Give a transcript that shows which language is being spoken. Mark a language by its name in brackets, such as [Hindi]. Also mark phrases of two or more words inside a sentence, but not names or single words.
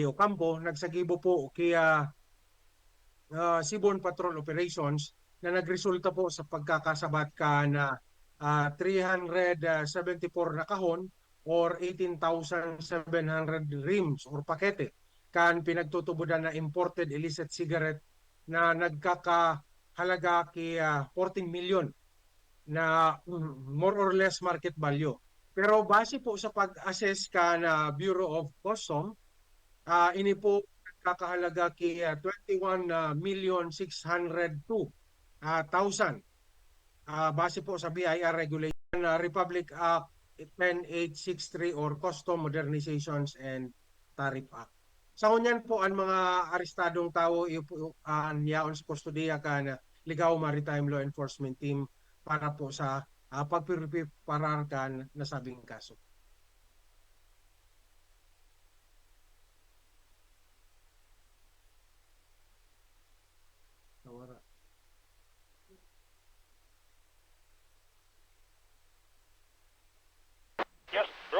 [Bikol] Ocampo, nagsagibo po kaya Seaborne Patrol Operations na nagresulta po sa pagkakasabat ka na 374 na kahon or 18,700 rims or pakete kan pinagtutubudan na [English] imported illicit cigarette [Bikol] na nagkakahalaga kay 14 million na [English] more or less market value. [Bikol] Pero base po sa pag-assess ka na Bureau of Custom, ini po nagkakahalaga kay 21,602,000. Base po sa BIR Regulation Republic Act 10863 or Custom Modernizations and Tariff Act. Sa kunyan po ang mga arestadong tao niyaon sa kustodiya kan Ligaw Maritime Law Enforcement Team para po sa pagpiparakan na sabing kaso. [English] Yes, bro.